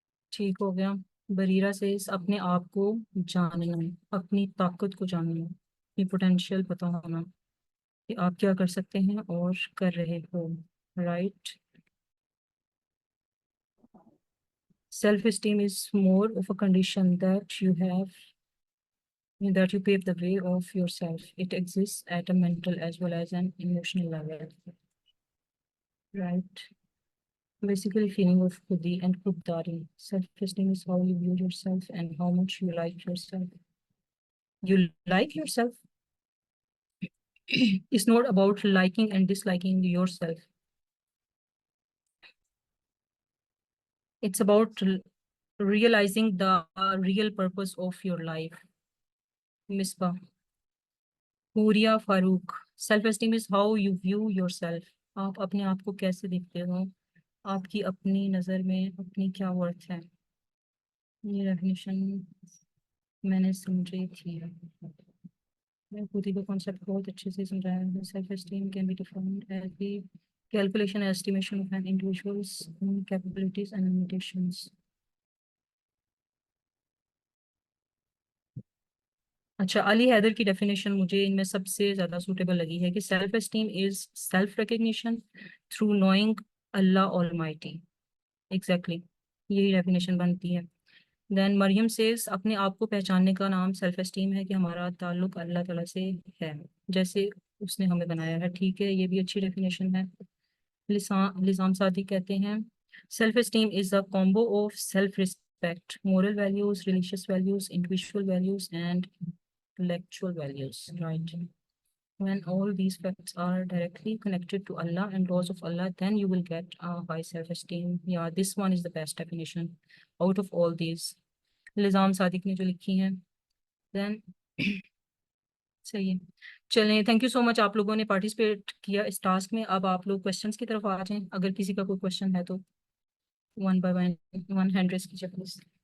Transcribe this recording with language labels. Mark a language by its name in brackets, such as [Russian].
[Urdu] ٹھیک ہو گیا۔ بریرہ سیز اپنے آپ کو جاننا، اپنی طاقت کو جاننا، اپنی پوٹینشیل پتہ ہونا کہ آپ کیا کر سکتے ہیں اور کر رہے ہو، right. [English] Self esteem is more of a condition that you pave the way of yourself. It exists at a mental as well as an emotional level, right? Basically feeling of khudi and khuddari. Self-esteem is how you view yourself and how much you like yourself. You like yourself. It's not about liking and disliking yourself. It's about realizing the real purpose of your life. Misbah. Huria Farooq. Self-esteem is how you view yourself. [Urdu] آپ اپنے آپ کو کیسے دیکھتے ہو، آپ کی اپنی نظر میں اپنی کیا ورتھ ہے۔ یہ ڈیفینیشن میں نے سمجھی تھی، میں خود ہی کا کانسیپٹ بہت اچھے سے سمجھایا ہے۔ [English] Self esteem can be defined as the calculation and estimation of an individuals capabilities and limitations. [Urdu] اچھا، علی حیدر کی ڈیفینیشن مجھے ان میں سب سے زیادہ سوٹیبل لگی ہے کہ [English] Self esteem is self recognition through knowing Allah almighty. [Urdu] Exactly یہی ڈیفینیشن بنتی ہے۔ دین مریم سیز اپنے آپ کو پہچاننے کا نام سیلف اسٹیم ہے کہ ہمارا تعلق اللہ تعالیٰ سے ہے جیسے اس نے ہمیں بنایا ہے، ٹھیک ہے، یہ بھی اچھی ڈیفینیشن ہے۔ لزام سعدی کہتے ہیں [English] Self esteem is a combo of self respect, moral values, religious values, individual values and intellectual values, right? When all these facts are directly connected to Allah and laws of Allah, then you will get a high self-esteem. Yeah, this one is the best definition out of all these. [Urdu] لزام صادق نے جو لکھی ہیں، then صحیح ہے۔ چلیں، [English] thank you so much, [Urdu] آپ لوگوں نے پارٹیسپیٹ کیا اس ٹاسک میں۔ اب آپ لوگ کوشچنس کی طرف آ جائیں، اگر کسی کا کوئی کوشچن ہے تو one by one hand raise کیجیے پلیز۔